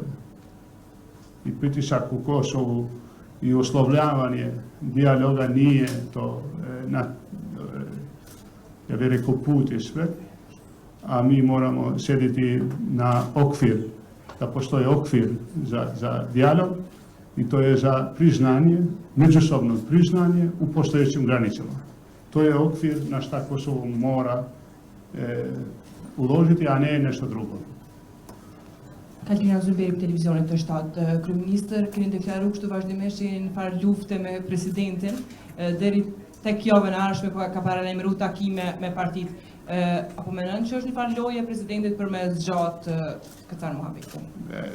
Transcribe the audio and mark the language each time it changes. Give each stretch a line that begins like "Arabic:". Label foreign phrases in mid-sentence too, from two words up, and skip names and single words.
Serbian: I pritisak u Kosovu i uslovljavanje dijaloga nije to ja bih rekao put i sve, a mi moramo sjediti na okvir, da postoji okvir za dijalog i to je za priznanje, međusobno priznanje u postojećim granicama. To je okvir na šta Kosovo mora uložiti, a ne nešto drugo.
Albanian: Katrina Zuberi për televizionin të shtatë. Kryeministër keni deklaruar kështu vazhdimisht në farë lufte me presidentin deri tek javën e ardhshme ka paralajmëruar takime me partitë. Apo mendon që është një farë loje e presidentit për me zgjat këtë muhabetin?